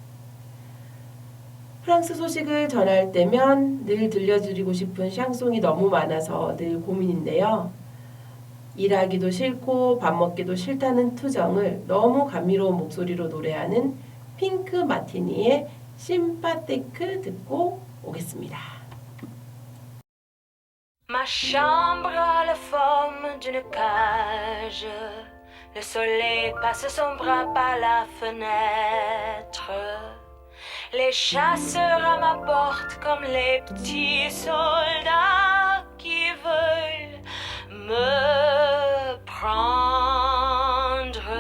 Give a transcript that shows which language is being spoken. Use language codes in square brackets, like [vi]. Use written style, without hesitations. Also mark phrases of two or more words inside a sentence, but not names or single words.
[ko] 프랑스 소식을 전할 때면 늘 들려드리고 싶은 샹송이 너무 많아서 늘 고민인데요. 일하기도 싫고 밥 먹기도 싫다는 투정을 너무 감미로운 목소리로 노래하는 핑크 마티니의 심파테크 듣고 오겠습니다. [fr] Ma chambre a la forme d'une cage. Le soleil passe son bras par la fenêtre. Les chasseurs à ma porte comme les petits soldats qui veulent me prendre.